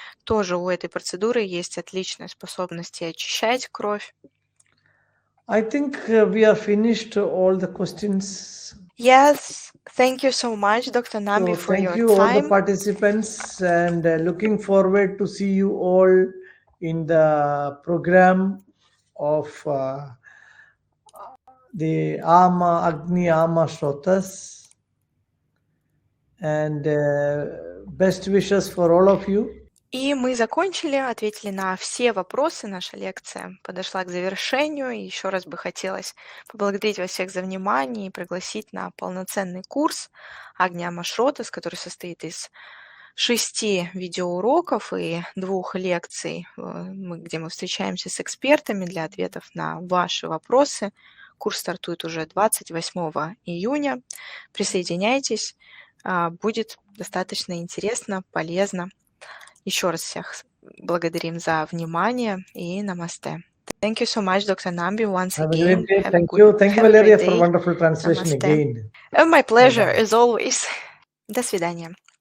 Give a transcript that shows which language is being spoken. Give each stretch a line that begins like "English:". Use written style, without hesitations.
Russian: Тоже у этой процедуры есть отличная способность очищать кровь.
English: I think we are finished all the questions. Yes, thank you so much, Dr. Nambi, for thank your you all the time. participants and looking forward to see you all in the program of the Agni Shrotas, and best wishes for all of you.
Russian: И мы закончили, ответили на все вопросы. Наша лекция подошла к завершению. И еще раз бы хотелось поблагодарить вас всех за внимание и пригласить на полноценный курс Агни Шротас, который состоит из 6 видеоуроков и 2 лекций, где мы встречаемся с экспертами для ответов на ваши вопросы. Курс стартует уже 28 июня. Присоединяйтесь, будет достаточно интересно, полезно. Еще раз всех благодарим за внимание и намасте.
English: Thank you so much, Dr. Nambi, once again. Thank you, Valeria, for wonderful translation again. My pleasure, as always.
Russian: До свидания.